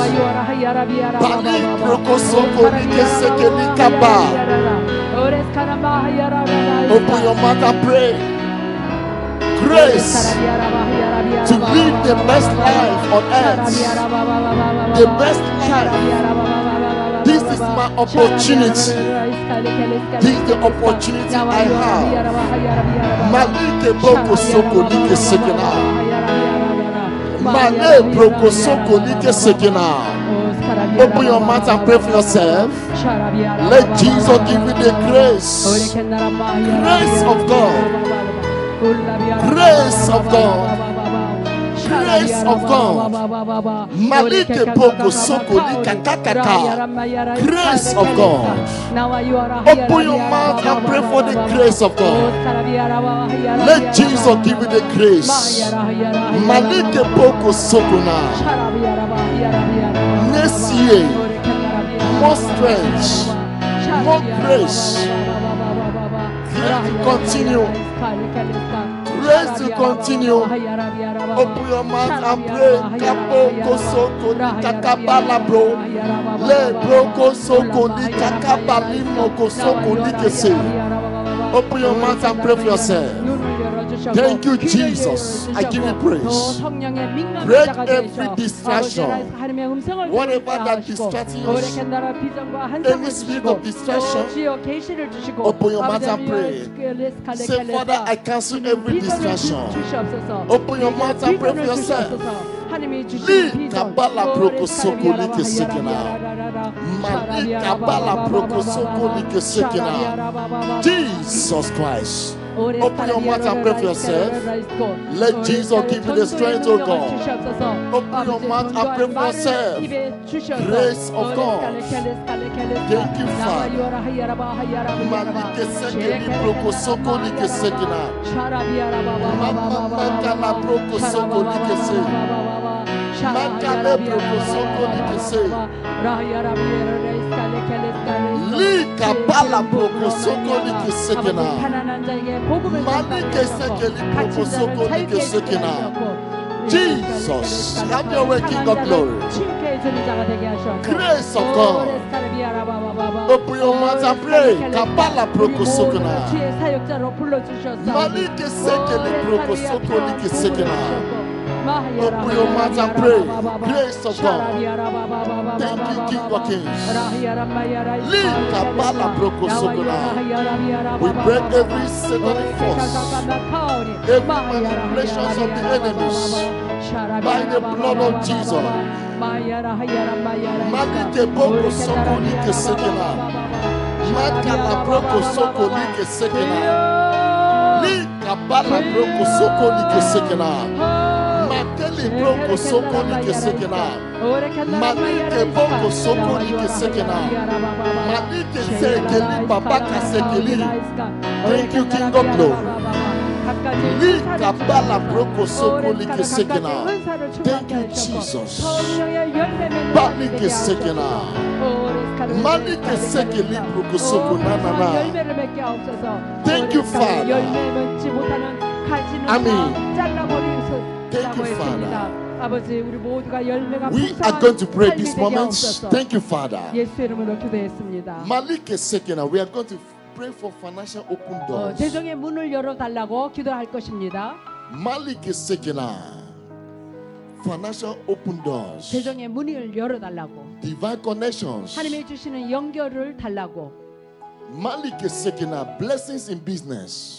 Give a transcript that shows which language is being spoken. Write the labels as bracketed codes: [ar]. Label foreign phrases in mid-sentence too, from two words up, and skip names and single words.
[en] Open your mouth and pray. Grace to live the best life on earth. The best life. This is my opportunity. This is the opportunity I have. Malike boko soko like sekena. Male broko soko like sekena. Open your mouth and pray for yourself. Let Jesus give you the grace. Grace of God. Grace of God. Grace of God. Malike boko soko lika kakaka. Grace of God. Open your mouth and pray for the grace of God. Let Jesus give you the grace. Malike boko soko na. Next year, more strength, more grace. Grace to continue. Grace to continue. Open your mouth and pray. Kaboko soko ni kakabala bro. Le broko soko ni kakabali moko soko ni kese. Open your mouth and pray for yourself. Thank you, Jesus. I give you praise. Break every distraction. Whatever that distracting us, any spirit of distraction, open your mouth and pray. Say, Father, I cancel every distraction. Open your mouth and pray for yourself. Li kabala proko soko like sekena. Mali kabala proko soko like sekena. Jesus Christ. Open your mouth and pray for yourself. Let Jesus give you the strength, oh God. Open your mouth and pray for yourself. Grace of God. Thank you, Father. Malike sekeli proko soko like sekena. Mama kala proko soko like sekena. Makale proko soko like sekena. Li kabala proko soko like sekena. Malike sekeli proko soko like sekena. Jesus, have your way, King of glory. Grace of God. Open your mouth and pray. Kabala proko soko na. Malike sekeli proko soko like sekena. Open your mouth and pray. Grace of God. Thank you, King of Kings. We break every satanic force, every manipulations of the enemies by the blood of Jesus. Malike boko soko like sekela. Makala broko soko like sekela. Lika bala broko soko like sekela. Makeli broko soko like sekela. Malike boko soko like sekela. Malike sekeli babaka sekeli. Thank you, King of Glory. Lika bala broko soko like sekela. Thank you, Jesus. Balike sekela. Malike sekeli broko soko na na na. Thank you, Father. Amen. Thank you, Father. We are going to pray this moment. Thank you, Father. Malike sekela. We are going to pray for financial open doors. [ko] 재정의 문을 열어달라고 기도할 것입니다. Malike sekela. [en] Financial open doors. [ko] 재정의 문을 열어달라고. [en] Divine connections. [ko] 하나님이 주시는 연결을 달라고. Malike sekela. [en] Blessings in business.